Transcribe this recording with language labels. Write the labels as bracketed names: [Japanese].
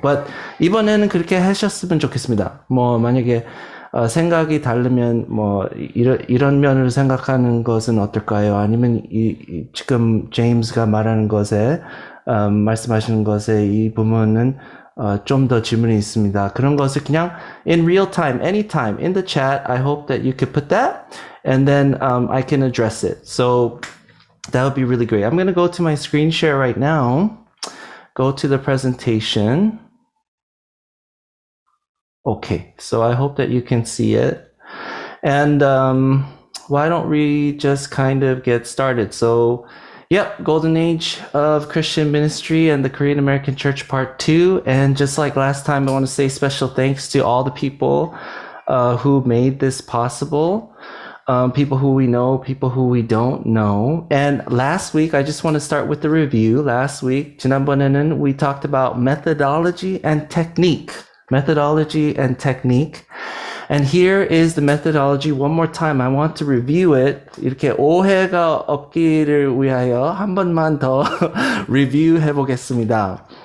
[Korean] But 이번에는 그렇게 하셨으면 좋겠습니다. 만약에 생각이 다르면 이런 면으로 생각하는 것은 어떨까요? 아니면 지금 제임스가 말하는 것에 말씀하시는 것에 이 부분은 좀 더 질문이 있습니다. 그런 것을 그냥 [English] in real time, anytime, in the chat, I hope that you could put that and then I can address it. So that would be really great. I'm going to go to my screen share right now. Go to the presentation. Okay, so I hope that you can see it. And why don't we just kind of get started? So, yep, Golden Age of Christian Ministry and the Korean American Church Part 2. And just like last time, I want to say special thanks to all the people who made this possible. People who we know, people who we don't know. And last week, I just want to start with the review. Last week, [Korean] 지난번에는 [English] we talked about methodology and technique. Methodology and technique. And here is the methodology one more time. I want to review it. [Korean] 이렇게 오해가 없기를 위하여 한 번만 더 리뷰해 보겠습니다.